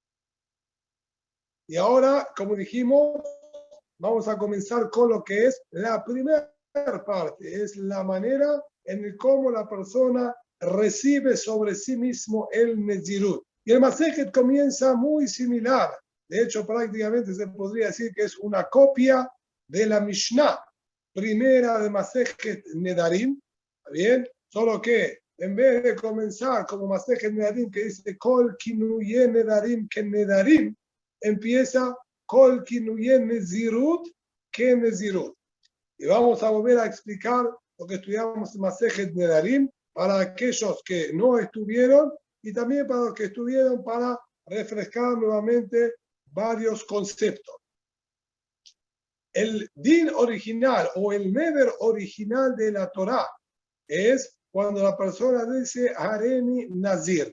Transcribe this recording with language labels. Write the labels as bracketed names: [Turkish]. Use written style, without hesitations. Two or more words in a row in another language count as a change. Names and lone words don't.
[Spanish] Y ahora, como dijimos, vamos a comenzar con lo que es la primera parte, es la manera en cómo la persona recibe sobre sí mismo el Nezirut. Y el Masejet comienza muy similar. De hecho, prácticamente se podría decir que es una copia de la Mishnah primera de Masejet Nedarim, ¿bien? Solo que en vez de comenzar como Masejet Nedarim, que dice [Hebrew] כל כינויי נדרים [Spanish] que Nedarim, empieza [Hebrew] כל כינויי נזירות [Spanish] que Nezirut. Y vamos a volver a explicar lo que estudiamos en Masejet Nedarim para aquellos que no estuvieron y también para los que estuvieron, para refrescar nuevamente varios conceptos. El din original o el neder original de la Torá es cuando la persona dice [Hebrew] הריני נזיר.